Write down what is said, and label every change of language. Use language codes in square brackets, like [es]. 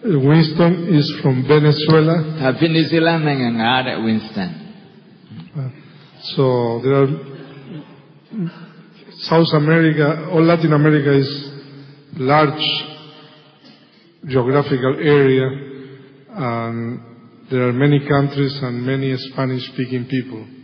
[en] Winston is from Venezuela. [my] Venezuela နိုင်ငံကတဲ့ Winston. [en] So there are South America or Latin America is large geographical area, and there are many countries and many Spanish-speaking people.